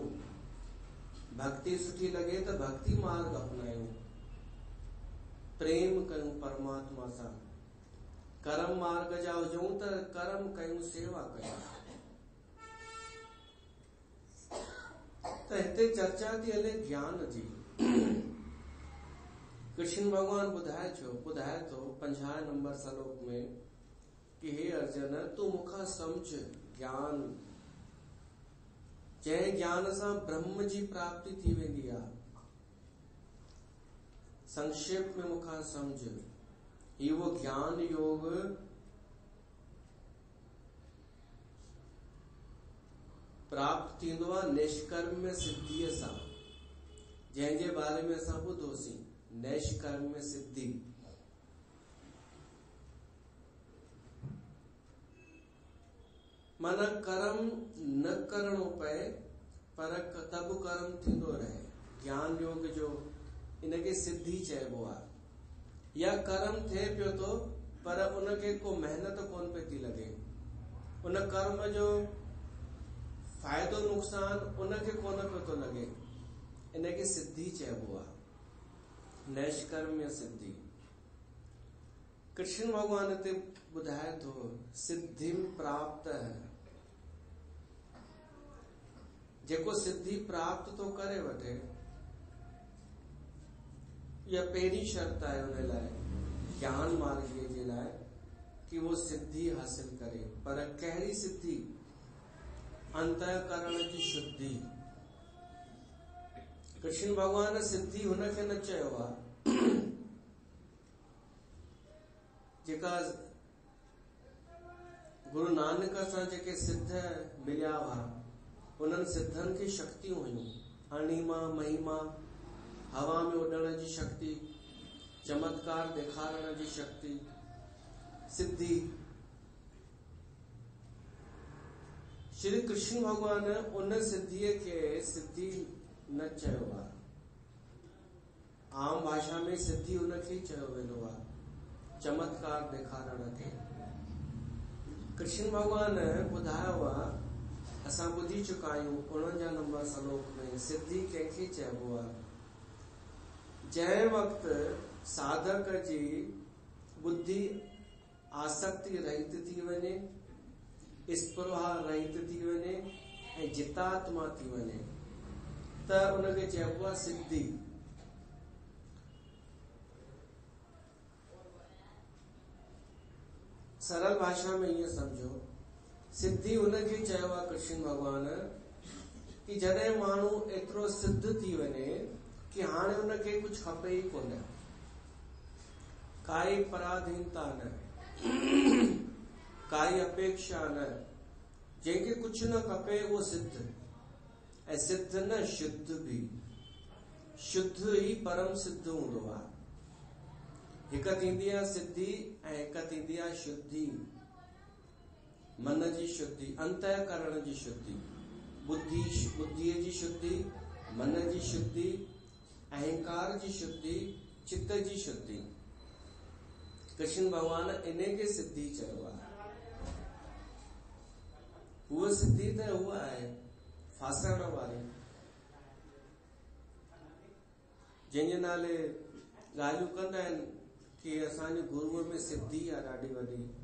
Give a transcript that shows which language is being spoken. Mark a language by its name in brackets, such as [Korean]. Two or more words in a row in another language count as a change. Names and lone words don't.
[Sindhi] भक्ति सुठी लॻे त भक्ति मार्ग अपनायूं, प्रेम कयूं परमात्मा सां, कर्म मार्ग जा हुजूं त कर्म कयूं, सेवा कयूं। त हिते चर्चा थी हले ज्ञान जी। कृष्ण भगवान ॿुधाए थो 50 नंबर श्लोक में कि हे अर्जुन, तूं मूंखां सम्झ ज्ञान, जंहिं ज्ञान सां ब्रह्म जी प्राप्ति थी वेंदी आहे। संक्षेप में मूंखां सम्झ, ही वो ज्ञान योग प्राप्त थींदो आहे निष्कर्म सिद्धीअ सां, जंहिंजे बारे में असां ॿुधोसीं, निष्कर्म सिद्धि। माना कर्म न करणो पए, पर तब कर्म थींदो रहे। ज्ञान योग जो इनखे सिद्धि चइबो आहे। या कर्म थिए पियो थो, पर उनखे को मेहनत कोन पई थी लॻे, उन कर्म जो फ़ाइदो नुक़सान उनखे कोन पियो थो लॻे, इनखे सिद्धि चइबो आहे, नैष्कर्म्य सिद्धि। कृष्ण भगवान हिते ॿुधाए थो सिद्धि प्राप्त है, जेको सिद्धि प्राप्त तो करे वठे, या पहिरीं शर्त आहे उन लाइ, ज्ञान मार्ग जे लाइ, कि वो सिद्धि हासिल करे। पर कहिड़ी सिद्धि? अंतःकरण जी शुद्धि। कृष्ण भगवान सिद्धि हुनखे न चयो आहे जेका गुरु नानक सां जेके सिद्ध मिलिया हुआ, उन्हनि सिद्धनि खे शक्तियूं हुयूं, अणिमा महिमा, हवा में उॾण जी शक्ति, चमत्कार ॾेखारण जी शक्ति, सिद्धि। श्री कृष्ण भगवान उन सिद्धीअ खे सिद्धि न चयो आहे। आम भाषा में सिद्धि उनखे चयो वेंदो आहे, चमत्कार ॾेखारण खे। कृष्ण भगवान ॿुधायो आहे, असां ॿुधी चुका आहियूं 49 नंबर श्लोक में, सिद्धि कंहिंखे चइबो आहे? जंहिं वक़्तु साधक जी बुद्धि आसक्ति रहित थी वञे, स्पृहा रहित थी वञे ऐं जितात्मा थी वञे, त उनखे चइबो आहे सिद्धि। सरल भाषा में ईअं सम्झो, सिद्धि उनखे चयो आहे कृष्ण भगवान कि जॾहिं माण्हू एतिरो सिद्ध थी वञे कि हाणे उनखे कुछ खपे ई कोन, काई पराधीनता न, काई अपेक्षा न, जंहिंखे कुछ न खपे उहो सिद्ध। ऐं सिद्ध न शुद्ध भी, शुद्ध ई परम सिद्ध हूंदो आहे। हिकु थींदी आहे सिद्धि ऐं हिकु थींदी आहे शुद्धि। मन जी शुद्धि, अंतःकरण जी शुद्धि, बुद्धीअ जी शुद्धि, मन जी शुद्धि, अहंकार जी शुद्धि, चित्त जी शुद्धि। कृष्ण भगवान इन खे सिद्धि चयो आहे। उहा सिद्धि त उहा आहे फासण वारी, जंहिंजे नाले ॻाल्हियूं कंदा आहिनि कि असांजे गुरूअ में सिद्धि आहे ॾाढी वॾी।